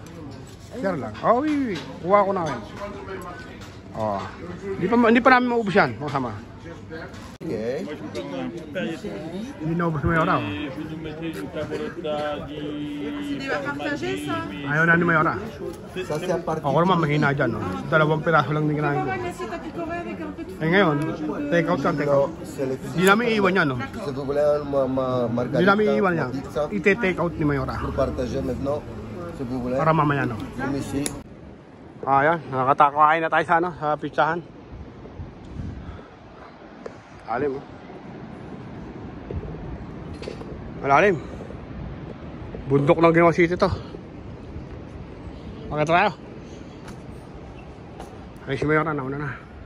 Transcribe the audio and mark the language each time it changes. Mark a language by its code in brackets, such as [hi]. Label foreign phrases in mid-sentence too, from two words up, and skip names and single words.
[tl] Share lang. Oh, oui. Kuha ko na kayo. Oh. Hindi pa namin maubos yan. Makasama. Okay. Hindi naubos mo Mayora. Oh. Ayaw na ni Mayora. [fr] Ça c'est à partir. [tl] Ako naman mahina dyan. No? 2 piraso lang din kinain ko. Eh ngayon, [en] take out yan, take out. [tl] Hindi namin iiwan yan. No? [fr] Si vous voulez un margarita, [tl] Hindi namin iiwan yan. [fr] pizza, [tl] Ite-take out ni Mayora. [fr] pour partager maintenant, si vous voulez. [tl] Para mamaya, no? [fr] Comme ici. [tl] Ayan, nakakakain na tayo sa, ano, sa pizzahan. Malalim, oh. Malalim. Bundok ng Ginawa City to. Pakita tayo. Ay, si Mayora, nauna na.